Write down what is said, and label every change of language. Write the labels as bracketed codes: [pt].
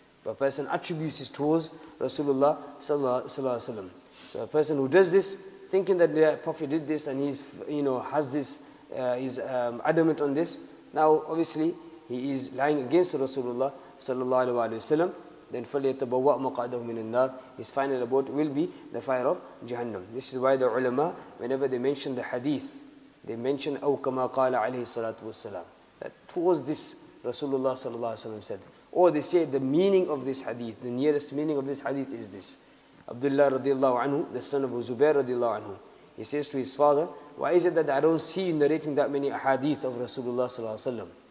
[en] But a person attributes it towards Rasulullah sallallahu alaihi wasallam. So a person who does this, thinking that the Prophet did this and he's has this, is adamant on this, now obviously he is lying against Rasulullah sallallahu alaihi wasallam. [ar] Then فَلْيَتَبَوَّأْ مَقْعَدَهُ مِنَ النَّارِ. [en] His final abode will be the fire of Jahannam. This is why the ulama, whenever they mention the hadith, they mention [ar] أَوْ كَمَا قَالَ عَلَيْهِ الصَّلَاةُ وَالسَّلَامُ, [en] that towards this Rasulullah sallallahu alaihi wasallam said. Or they say the meaning of this hadith, the nearest meaning of this hadith is this. Abdullah radiallahu anhu, the son of Zubair radiallahu anhu, he says to his father, why is it that I don't see you narrating that many ahadith of Rasulullah sallallahu alaihi wasallam?